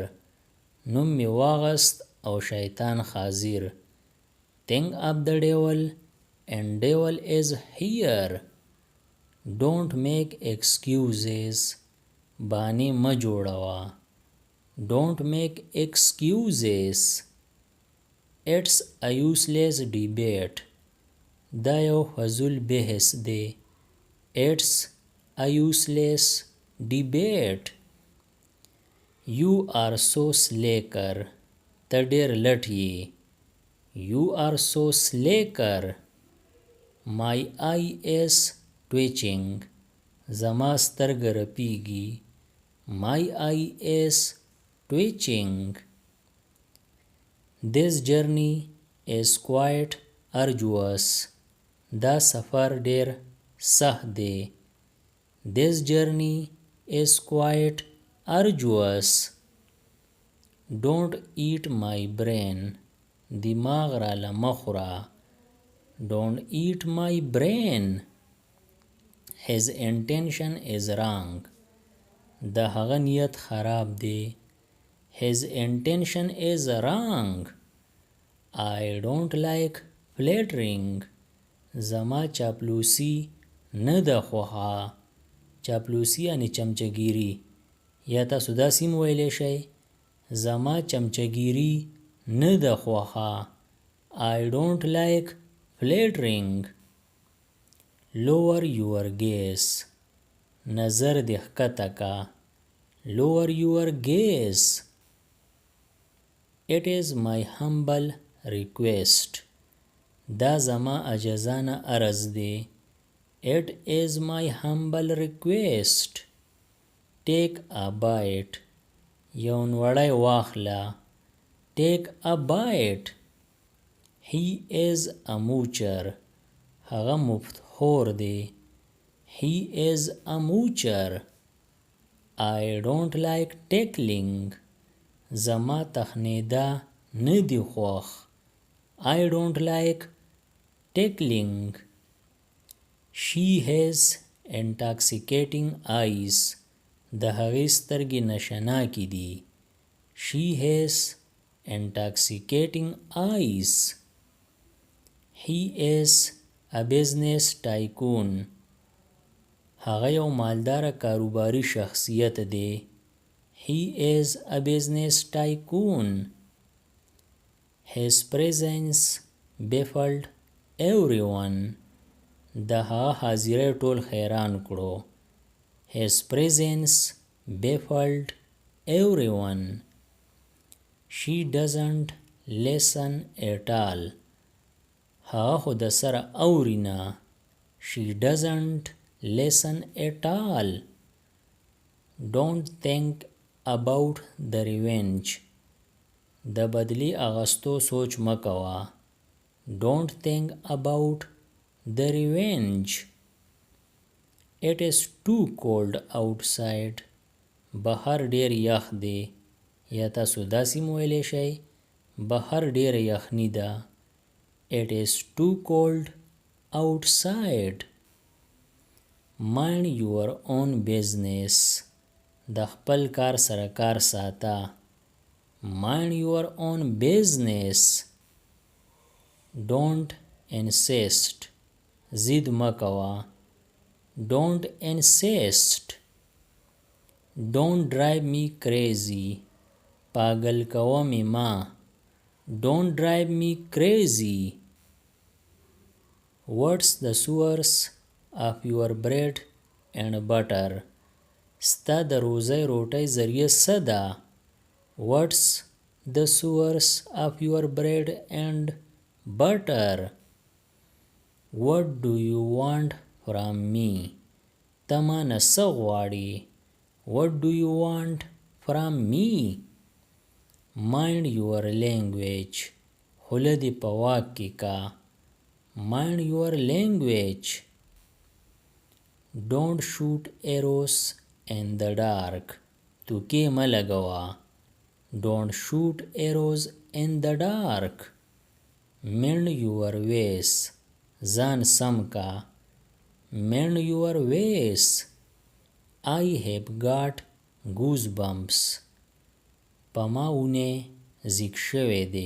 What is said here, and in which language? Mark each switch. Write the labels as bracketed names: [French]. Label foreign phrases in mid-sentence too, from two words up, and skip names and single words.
[Pashto] نوم می واغست او شیطان حاضر. [English] Think of the devil and devil is here. Don't make excuses. [Pashto] بانی مه جوړوه. [English] Don't make excuses. It's a useless debate. [Pashto] دا یو فضول بحث دی. [English] It's a useless debate. You are so slacker. [Pashto] ته ډېر لټ یې. [English] You are so slacker. My eye is twitching. [Pashto] زما سترګه رپیږي. [English] My eye is twitching. This journey is quite arduous. [Pashto] دا سفر ډیر سخت دی. [English] This journey is quite arduous. Don't eat my brain. [Pashto] دماغ را لمخوره. [English] Don't eat my brain. His intention is wrong. [Pashto] د هغه نیت خراب دی. [English] His intention is wrong. I don't like flattering. [Pashto] زما چاپلوسی نه ده خوښه. چاپلوسی یعنی چمچه‌ګیري. یا تاسو داسې هم ویلی شئ زما چمچه‌ګیري نه ده خوښه. [English] I don't like flattering. Lower your gaze. [Pashto] نظر دې ښکته کا. [English] Lower your gaze. It is my humble request. [Pashto] دا زما عاجزانه عرض دی. [English] It is my humble request. Take a bite. [Pashto] یو نوړی واخله. [English] Take a bite. He is a moocher. [Pashto] هغه مفتخور دی. [English] He is a moocher. I don't like tickling. [Pashto] زما تخنیده نه دی خوښ. [English] I don't like tickling. She has intoxicating eyes. [Pashto] د هغې سترګې نشناکې دي. [English] She has intoxicating eyes. He is a business tycoon. [Pashto] هغه یو مالداره کاروباري شخصیت دی. [English] He is a business tycoon. His presence baffled everyone. [Pashto] د هغه حاضری ټول حیران کړو. [English] His presence baffled everyone. She doesn't listen at all. [Pashto] هغه خو د سره اوري نه. [English] She doesn't listen at all. Don't think about the revenge. [Pashto] د بدلی اغستو سوچ مکوه. [English] Don't think about the revenge. It is too cold outside. [Pashto] بهر ډیر یخ دی. یا تاسو داسې ویلی شئ بهر ډیر یخني ده. [English] It is too cold outside. Mind your own business. [Pashto] د خپل کار سره کار ساته. [English] Mind your own business. Don't insist. [Pashto] ضد مکوه. [English] Don't insist. Don't drive me crazy. [Pashto] پاگل کوه می ما. [English] Don't drive me crazy. What's the source of your bread and butter? [Pashto] ستا د روزی روټۍ ذریعه څه ده؟ [English] What's the source of your bread and butter? What do you want from me? [Pashto] ته مانه څه غواړې؟ [English] What do you want from me? Mind your language. [Pashto] خوله دې په واک کې کا. [English] Mind your language. Don't shoot arrows in the dark. [Pashto] توکې مه لګوه. [English] Don't shoot arrows in the dark. Mend your ways. [Pashto] ځان سم کا. [English] Mend your ways. I have got goosebumps. [Pashto] په ما ونه زیږ شوی دی.